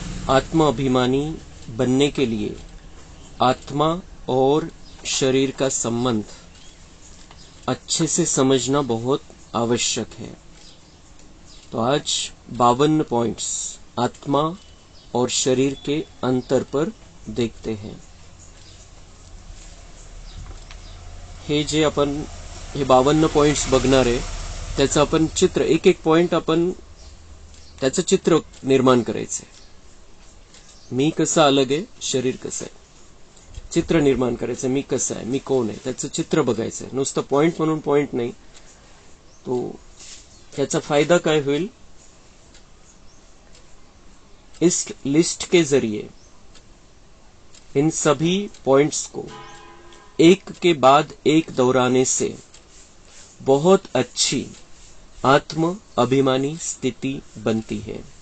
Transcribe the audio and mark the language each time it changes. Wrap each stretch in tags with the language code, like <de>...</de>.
<hi>आत्मा अभिमानी बनने के लिए आत्मा और शरीर का संबंध अच्छे से समझना बहुत आवश्यक है. तो आज 52 पॉइंट्स आत्मा और शरीर के अंतर पर देखते हैं.</hi> <mr>हे जे आपण हे 52 पॉइंट्स बघणार आहे त्याचं आपण चित्र, एक एक पॉइंट आपण त्याचं चित्र निर्माण करायचंय. मी कसा अलग आहे, शरीर कसं आहे, चित्र निर्माण करायचं. मी कसं आहे, मी कोण आहे, त्याचं चित्र बघायचंय. नुसतं पॉइंट म्हणून पॉइंट नाही.</mr> <hi>तो</hi> <mr>त्याचा फायदा काय होईल,</mr> <hi>इस लिस्ट के जरिए इन सभी पॉइंट्स को एक के बाद एक दोहराने से बहुत अच्छी आत्म अभिमानी स्थिति बनती है.</hi>